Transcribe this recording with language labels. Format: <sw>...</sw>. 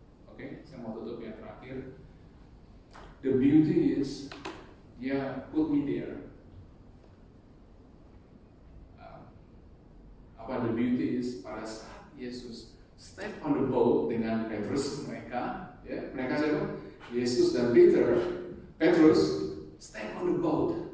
<id>Oke, saya mau tutup yang terakhir.</id> <en>The beauty is, put me there.</en> <id>Apa</id> <en>the beauty is,</en> <id>pada saat Yesus</id> <en>step on the boat</en> <id>dengan Petrus, mereka siapa? Yesus dan Petrus</id> <en>step on the boat.</en>